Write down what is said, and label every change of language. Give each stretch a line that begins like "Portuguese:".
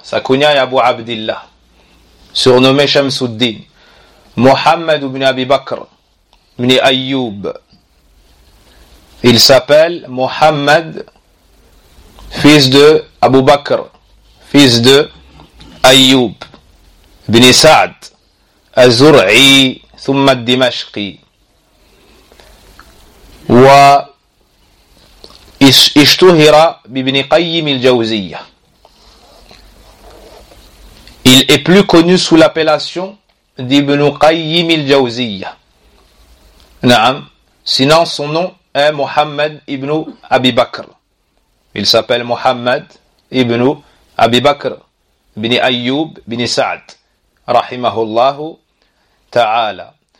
French: Sa kunya est Abu Abdillah, surnommé Shamsuddin. Muhammad ibn Abi Bakr ibn Ayyub. Il s'appelle Muhammad, fils de Abu Bakr, fils de Ayyub, bin Sa'd,
Arabic: الزرعي ثم الدمشقي، واشتهر بابن قيم الجوزية.
French: Il est plus connu sous l'appellation d'Ibn Qayyim al-Jawziyya. Naam. Sinon, son nom est Muhammad ibn Abi Bakr. Il s'appelle Muhammad ibn Abi Bakr, ibn Ayyub, ibn Sa'd, rahimahullahu ta'ala.